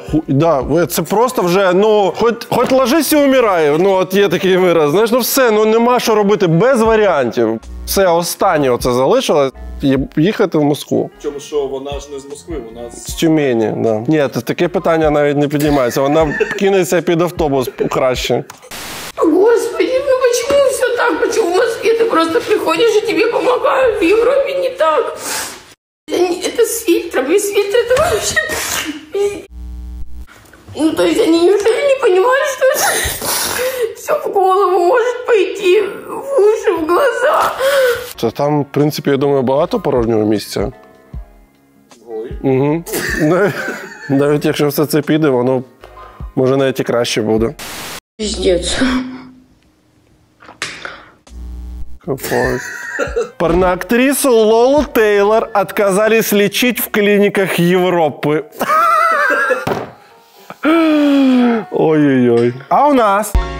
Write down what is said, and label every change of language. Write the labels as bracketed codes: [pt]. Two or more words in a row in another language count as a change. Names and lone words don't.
[uk] Да, це просто вже, ну, хоч ложись і умирай, ну, от є такий вираз, знаєш, ну все, ну нема що робити, без варіантів. Все, останнє оце залишилось, їхати в Москву. Причому, що вона ж не з Москви, вона з Тюмені, да. Ні, таке питання навіть не піднімається, вона кинеться під автобус краще. [ru] Господи, ну почему все так? Почему в Москве ты просто приходишь и тебе помогают? В Европе не так. Это с фильтром. Без фильтра это вообще... Ну, то есть они неужели не понимают, что это все в голову может пойти, в уши, в глаза? [uk] Та там, в принципі, я думаю, багато порожнього місця. Угу. Навіть якщо все це піде, воно може навіть і краще буде. Пиздец. [ru] Порноактрису Лолу Тейлор отказались лечить в клиниках Европы. Ой-ой-ой. А у нас?